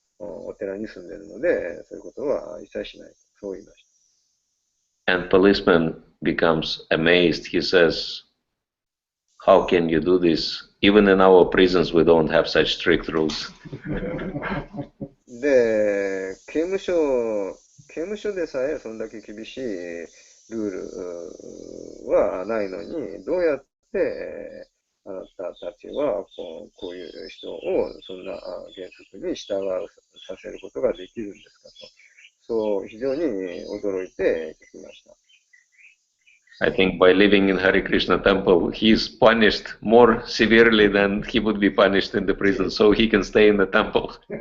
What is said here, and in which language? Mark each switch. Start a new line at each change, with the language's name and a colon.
Japanese: お寺に住んでいるので、そういうことは一切しないと。そう言いました。
English: And policeman becomes amazed. He says, how can you do this? Even in our prisons, we don't have such strict rules.
Japanese: で、刑務所でさえそんだけ厳しいルールはないのに、どうやってあなたたちはこういう人をそんな原則に従わさせることができるんですかと。そう、非常に驚いて聞きました。
English: I think by living in Hare Krishna temple, he is punished more severely than he would be punished in the prison, so he can stay in the temple.